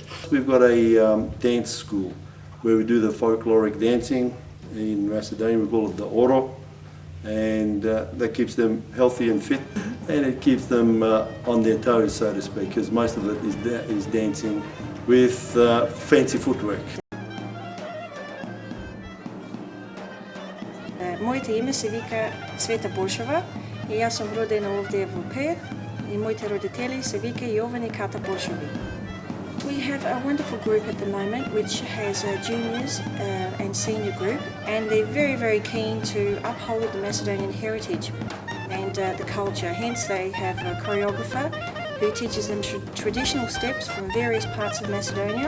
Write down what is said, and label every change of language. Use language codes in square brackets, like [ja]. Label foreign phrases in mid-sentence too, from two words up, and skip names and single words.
[en] We've got a dance school where we do the folkloric dancing. In Macedonia we call it the oro, and that keeps them healthy and fit, and it keeps them on their toes, so to speak, because most of it is dancing with fancy footwork. [mk] Моите име се вика Света Бошова и јас сум родена овде во Перт и моите родители се вика Јован и Ката Бошови. [en] We have a wonderful group at the moment which has a juniors and senior group, and they're very, very keen to uphold the Macedonian heritage and the culture. Hence they have a choreographer who teaches them traditional steps from various parts of Macedonia.